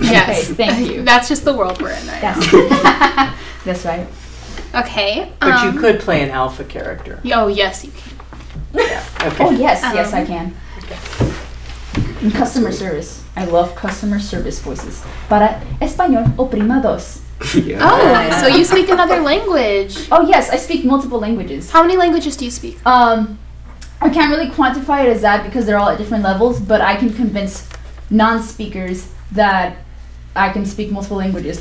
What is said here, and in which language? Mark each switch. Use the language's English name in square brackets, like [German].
[English] Yes. Okay, thank you. That's just the world we're in right now. That's right. Okay. But you could play an alpha character. Oh yes, you can. Yeah. Okay. Oh yes, yes I can. In customer service. I love customer service voices. [Spanish] Para español, oprima dos. [English] Yeah. Oh, so you speak another language. Oh yes, I speak multiple languages. How many languages do you speak? I can't really quantify it as that because they're all at different levels, but I can convince non-speakers that I can speak multiple languages.